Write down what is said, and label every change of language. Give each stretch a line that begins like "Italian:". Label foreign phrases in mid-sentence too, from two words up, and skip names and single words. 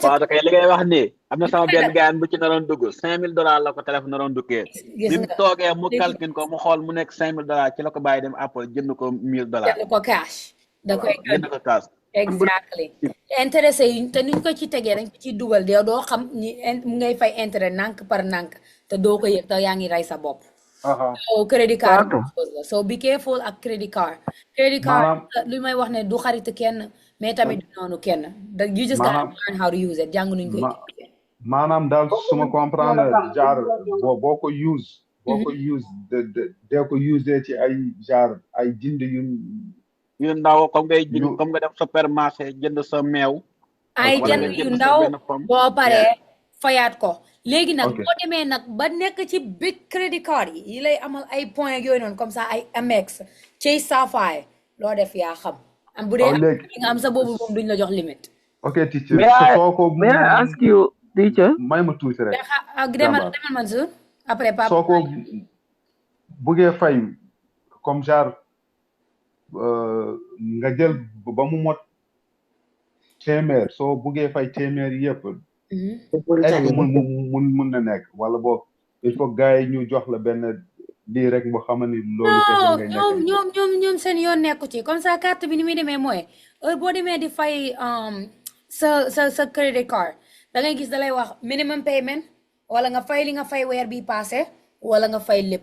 Wolof: waaw kay li ngay wax nii am na sama benn gaayan bu ci naroon dugg $5000 la ko téléphone naroon duggee bi mu toogee mu calcule ko mu xool mu nekk $5000 ci la ko bàyyi dem Apple jënd ko $1000 jënd ko cash da koy jënd ko cash exactly intéressé yi te niñ ko ci tegee dañ ko ciy dugal de doo xam ni mu ngay fay intérêt nànk par nànk te doo ko yëg te yaa ngi rey sa bopp so
English: credit card so be careful
Wolof: ak
English: credit card
Wolof: lu may wax ne du xaritu kenn mais tamit du noonu kenn
English: you just gotta learn how to use it
Wolof: jàng nuñ koy maanaam daal suma comprendre genre boo ko use dee ko use ci ay genre ay jënd yu ndaw comme ngay jënd comme nga def supermarché jënd sa meew ay jënd yu ndaw boo paree fayaat ko léegi nag boo demee nag ba nekk ci
English: big credit card
Wolof: yi lay amal ay points yooyu noonu
French: comme ça
Wolof: ay Amex Chase Sapphire loo def yaa xam am bu dee nga am sa boobu moom duñ la jox limite ok teacher soo ko
English: may I ask you teacher
Wolof: may ma tuuti rek demal Mansour après papa soo ko buggee fay comme genre nga jël ba mu mot téeméer soo buggee fay téeméer yëpp
French: est-ce que
Wolof: mun na nekk wala boog
French: il faut
Wolof: gars yi ñu jox la benn lii rek boo xam ni loolu kese ngay nekk ñoom seen yoon nekku ci
French: comme ça
Wolof: carte bi ni muy demee mooy heure boo demee di fay sa
English: credit card
Wolof: da ngay gis da lay wax
English: minimum payment
Wolof: wala nga fay li nga fay weer bi passé wala nga fay lépp.